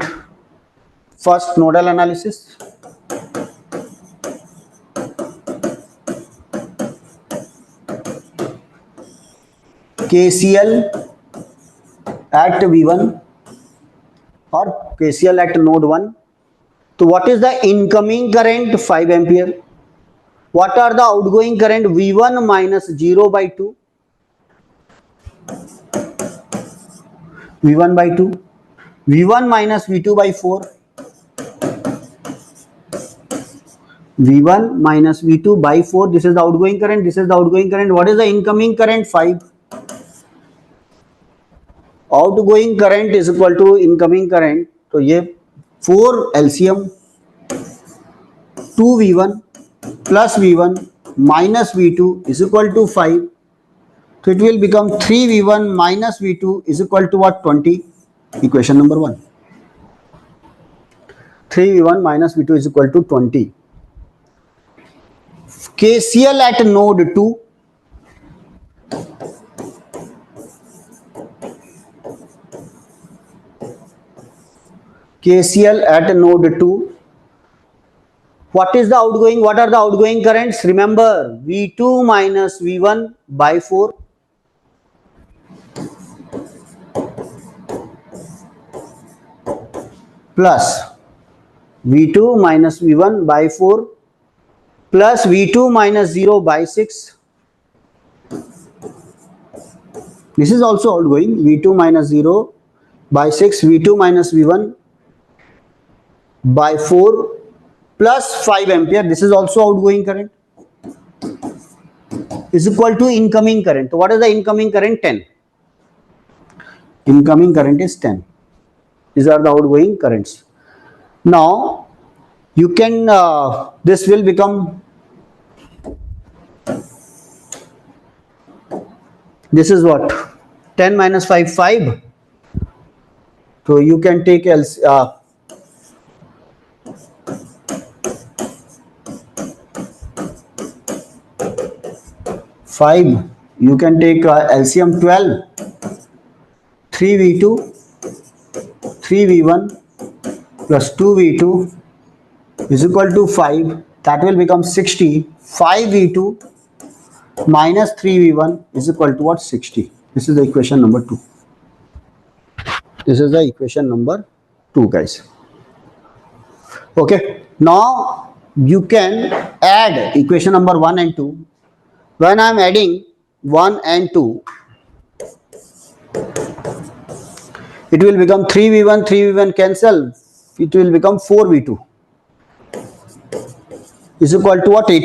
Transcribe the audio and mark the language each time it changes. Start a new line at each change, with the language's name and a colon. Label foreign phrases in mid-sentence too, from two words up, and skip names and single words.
English: First nodal analysis. KCL at V1 or KCL at node 1. So what is the incoming current? 5 ampere. What are the outgoing current? V1 minus 0 by 2. V1 by 2. V1 minus V2 by 4. V1 minus V2 by 4. This is the outgoing current. This is the outgoing current. What is the incoming current? 5. Outgoing current is equal to incoming current.
Hindi: तो ये
English: 4 LCM 2V1 plus V1 minus V2 is equal to 5. So it will become 3V1 minus V2 is equal to what? 20. Equation number 1. 3V1 minus V2 is equal to 20. KCL at node 2. KCL at node 2. What is the outgoing? What are the outgoing currents? Remember, V2 minus V1 by 4 plus V2 minus V1 by 4 plus V2 minus 0 by 6. This is also outgoing. V2 minus 0 by 6, V2 minus V1 by 4 plus 5 ampere. This is also outgoing current is equal to incoming current. So what is the incoming current? 10. Incoming current is 10. These are the outgoing currents. Now you can this will become, this is what, 10 minus 5, 5. So you can take 5, you can take LCM 12, 3V2, 3V1 plus 2V2 is equal to 5. That will become 60. 5V2 minus 3V1 is equal to what? 60. This is the equation number 2. This is the equation number 2, guys. Okay. Now you can add equation number 1 and 2. When I am adding 1 and 2, It will become 3v1, 3v1 cancel, it will become 4v2 is equal to what?